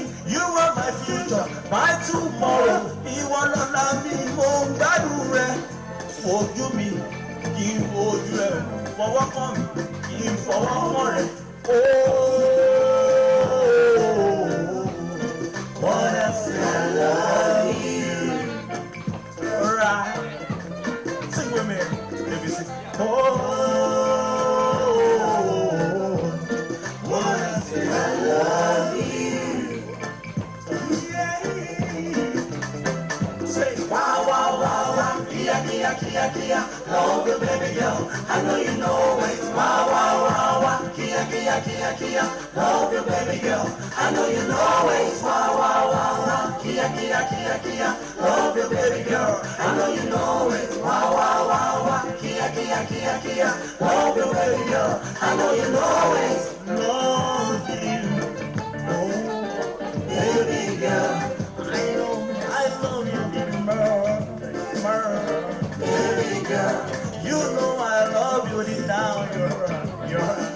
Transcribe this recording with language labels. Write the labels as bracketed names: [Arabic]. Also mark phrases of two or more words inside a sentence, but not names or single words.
[English] You are my future, my tomorrow. [Yoruba] Ìwọ lọ́la mi, mo ń gbádùn rẹ. Fojú mi, kí n fojú ẹ. Fọwọ́ kàn mí, kí n fọwọ́ kàn rẹ. [English] Wanna say I love you. Alright, sing with me, baby, sing. Kia, love you, baby girl. I know you know it. Wah, wah, wah, wah. Kia, love you, baby girl. I know you know it. Wah, wah, wah, wah. Kia, love you, baby girl. I know you know it. Wah, wah, wah, wah. Kia, love you, baby girl. I know you know it. Love you, oh, baby girl. I love you, baby girl, you know I love you deep down your heart.